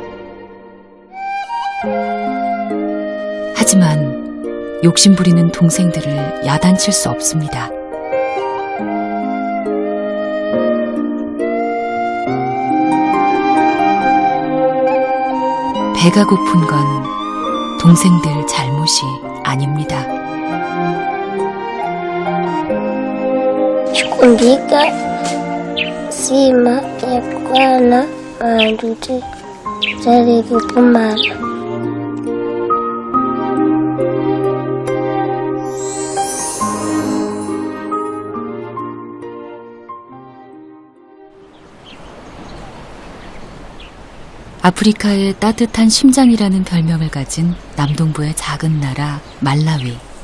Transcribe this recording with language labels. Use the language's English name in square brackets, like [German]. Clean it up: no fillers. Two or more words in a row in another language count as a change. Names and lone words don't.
[Korean] 하지만 욕심부리는 동생들을 야단칠 수 없습니다. 배가 고픈 건 동생들 잘못이 아닙니다. [Nyanja] Kundika sima yakwana manduti zari kumara. [Korean] 아프리카의 따뜻한 심장이라는 별명을 가진 남동부의 작은 나라 말라위.